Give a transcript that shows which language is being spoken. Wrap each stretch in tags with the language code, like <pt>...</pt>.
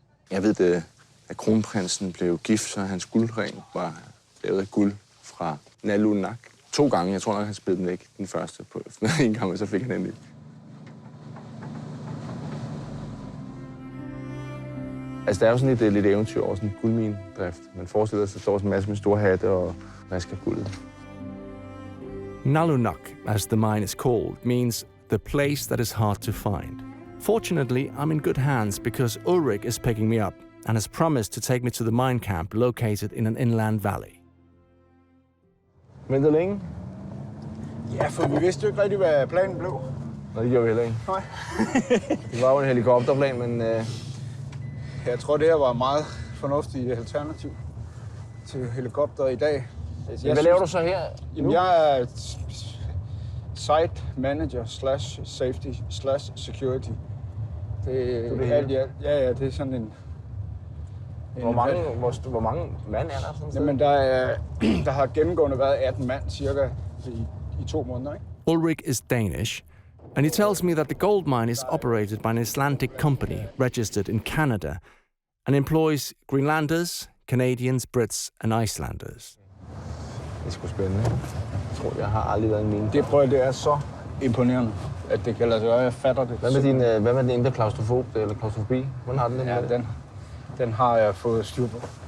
<da>Jeg ved, at kronprinsen blev gift, så hans guldring var lavet af guld fra Nalunak. 2 gange. Jeg tror nok, han spillede den væk den første på en gang, og så fik han endelig. Altså, der er jo sådan lidt eventyr over sådan en guldminedrift. Man forestiller sig, at der står sådan en masse med store hatte og vasker guldet.</da> <en>Nalunak, as the mine is called, means the place that is hard to find. Fortunately, I'm in good hands because Ulrik is picking me up and has promised to take me to the mine camp located in an inland valley.</en> <da>Ventede længe? Ja, for vi vidste jo ikke rigtig, hvad planen blev. Nå, det gjorde vi heller ikke. Nej. Det var jo en helikopterplan, men... Jeg tror, det her var et meget fornuftigt alternativ til helikopter i dag. Hvad laver du så her? Jamen, jeg er site manager / safety / security. Det er alt i alt. Ja, det er sådan en Hvor mange mand er der sådan? Jamen, der har gennemgående været 18 mand cirka i 2 måneder, ikke?</da> <en>Ulrik is Danish, and he tells me that the gold mine is operated by an Icelandic company registered in Canada and employs Greenlanders, Canadians, Brits and Icelanders.</en> <da>Det er sgu spændende. Jeg har aldrig været i en mine. Det er så imponerende, at det kan lade sig gøre. Jeg fatter det. Hvad med din indre klaustrofobi? Hvordan har den det? Ja, den har jeg fået styr på.</da>